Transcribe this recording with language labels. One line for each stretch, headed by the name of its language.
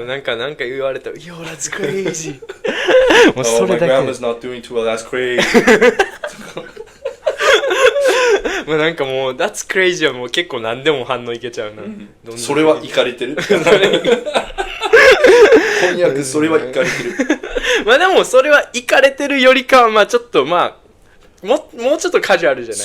Japanese: ななんか言われたら
English: Yo that's crazy
Japanese: もうそれだけ
English: My grandma's not doing too well that's crazy
Japanese: まあなんかもう
English: That's crazy
Japanese: はもう結構何でも反応いけちゃうな、それはイカれてる翻訳それはイカれてるまあでもそれはイカれてるよりかはまあちょっとまあもうちょっとカジュアルじゃない、